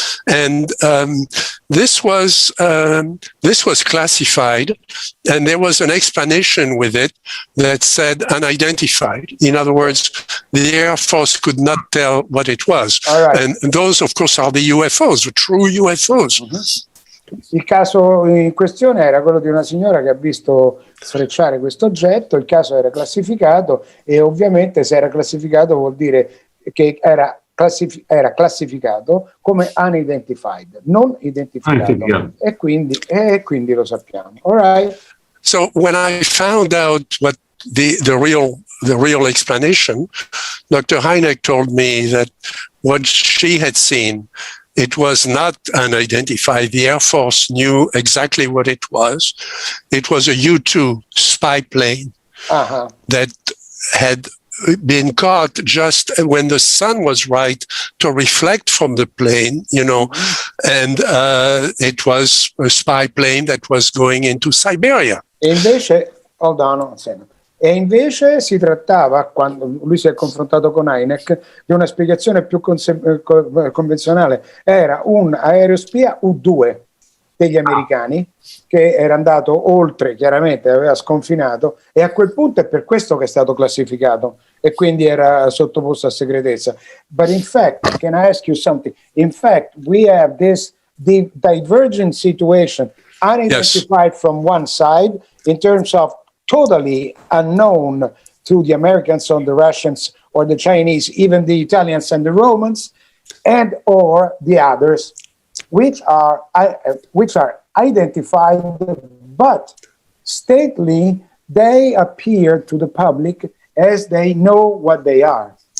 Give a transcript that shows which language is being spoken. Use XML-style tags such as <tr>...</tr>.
<en>And this was classified, and there was an explanation with it that said unidentified. In other words, the Air Force could not tell what it was. All right. And those, of course, are the UFOs, the true UFOs. Mm-hmm.</en> <it>Il caso in questione era quello di una signora che ha visto sfrecciare questo oggetto, il caso era classificato e ovviamente se era classificato vuol dire che era classificato come unidentified, non identificato, e quindi lo sappiamo.</it> <en>All right. So when I found out what the real explanation, Dr. Hynek told me that what she had seen, it was not unidentified. The Air Force knew exactly what it was. It was a U-2 spy plane that had been caught just when the sun was right to reflect from the plane, and it was a spy plane that was going into Siberia.</en> <it>E invece, E invece si trattava, quando lui si è confrontato con Hynek, di una spiegazione più convenzionale. Era un aerospia U-2 degli americani che era andato oltre, chiaramente aveva sconfinato, e a quel punto è per questo che è stato classificato e quindi era sottoposto a segretezza.</it> <en>But in fact, can I ask you something? In fact, we have this divergent situation, unidentified from one side in terms of totally unknown to the Americans or the Russians or the Chinese, even the Italians and the Romans, and or the others, which are identified, but stately they appear to the public as they know what they are.</en>